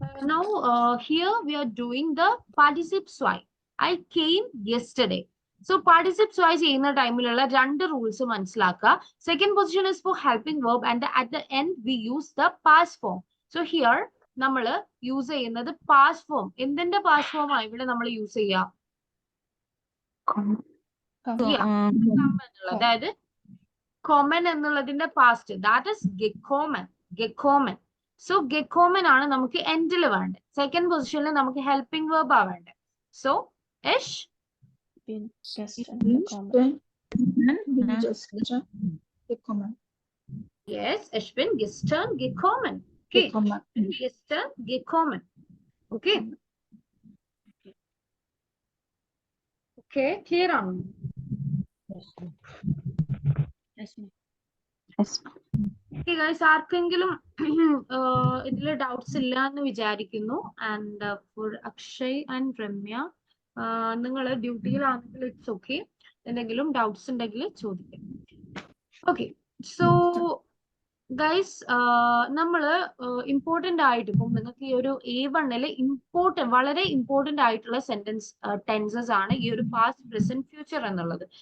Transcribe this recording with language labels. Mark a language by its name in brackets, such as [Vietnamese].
[English] Now, here we are doing the participle swipe. I came yesterday. [Malayalam] So, participle swipe ചെയ്യുന്ന ടൈമിലുള്ള രണ്ട് rules മനസ്സിലാക്കുക. [English] Second position is for helping verb and at the end we use the past form. So, here [Malayalam] നമ്മൾ use ചെയ്യുന്നത് past form. എന്തിന്റെ past form ആ ഇവിടെ നമ്മൾ use ചെയ്യുക? അതായത് common എന്നുള്ളതിന്റെ past. [English] That is [Malayalam] gekkommen. So, gekkommen ആണ് നമുക്ക് എൻഡിൽ വേണ്ടത്. സെക്കൻഡ് പൊസിഷനിൽ നമുക്ക് ഹെൽപ്പിംഗ് വെർബ് ആ വേണ്ടത്. So, ish [German] bin gestern Mhm. gekommen. Bin Mhm. gestern gekommen. Yes, ich bin gestern gekommen. [English] Okay, [German] Gekommen. gestern gekommen. [English] Okay, okay, clear ആണോ? Yes, ma'am. Yes. [Malayalam] Okay, guys, ആർക്കെങ്കിലും ഇതിൽ ഡൗട്ട്സ് ഇല്ല എന്ന് വിചാരിക്കുന്നു. And four Akshay and Ramya, നിങ്ങൾ ഡ്യൂട്ടിയിലാണെങ്കിൽ it's okay. എന്തെങ്കിലും doubts ഉണ്ടെങ്കിൽ ചോദിക്കാം. ഓക്കെ, സോ ഗൈസ്, നമ്മള് ഇമ്പോർട്ടന്റ് ആയിട്ട് ഇപ്പം നിങ്ങൾക്ക് ഈ ഒരു A1-ല് വളരെ ഇമ്പോർട്ടന്റ് ആയിട്ടുള്ള ടെൻസസ് ആണ് ഈ ഒരു പാസ്റ്റ് പ്രസന്റ് ഫ്യൂച്ചർ എന്നുള്ളത്.